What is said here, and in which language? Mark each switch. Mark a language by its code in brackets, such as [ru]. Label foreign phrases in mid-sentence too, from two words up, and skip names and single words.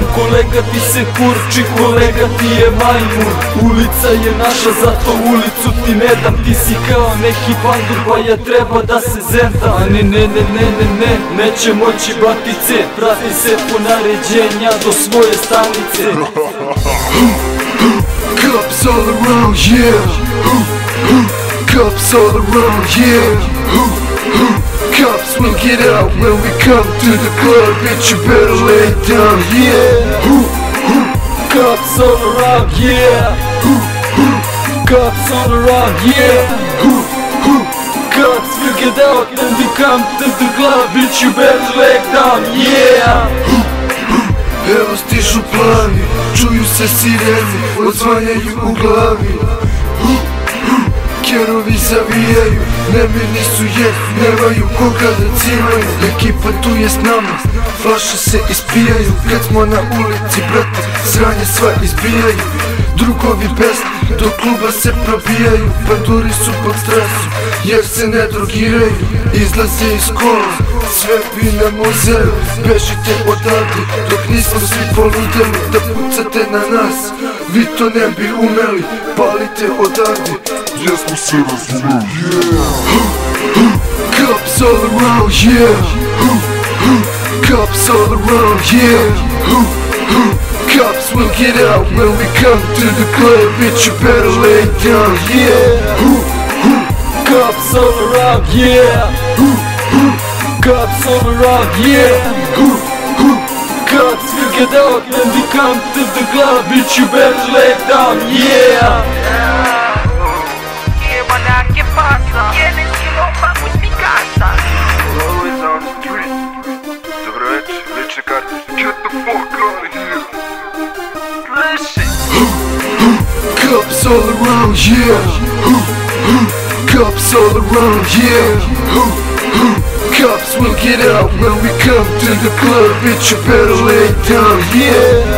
[sr] Kolega ti se kurči, kolega ti je majmun. Ulica je naša, zato ulicu ti ne dam. Ti si kao neki pandur, pa ja treba da se zendam. A ne, neće moći batice. Prati se po naređenja do svoje stanice. [en] Cops all around, yeah. Cops all around, yeah. Cops will get out when we come to the club, bitch, you better lay down, yeah. Cops all around, yeah. Cops all around, yeah. Cops will get out when we come to the club, bitch, you better lay down, yeah. [sr] Evo stižu plavi, čuju se sireni, odzvanjaju u glavi. Kerovi zavijaju, nemirni su jer nemaju koga da cimaju. Ekipa tu je s nama, flaše se ispijaju. Kad smo na ulici, brate, sranje sva izbijaju. Drugovi besni, do kluba se probijaju. Panduri su pod stresom, jer se ne drogiraju. Izlaze iz kola, sve bi nam uzeli. Bežite odavde, dok nismo svi poludeli. Da pucate na nas, vi to ne bi umeli. Palite odavde, jesmo se razumeli. [en] Cops all around, yeah. Cops all around, yeah. Cops will get out when we come to the club, bitch, you better lay down, yeah. Cops all around, yeah. Cops all around, yeah. Cops will get out when we come to the club, bitch, you better lay down, yeah. [es] ¿Qué pasa? Tienes que no vamos mi casa. [en] Always on the street. [sr] Dobro večer, lični kartić. [en] Get the fuck out of here. Listen. Cops all around, yeah. Cops all around, yeah. Cops will get out when we come to the club, bitch, you better lay down, yeah.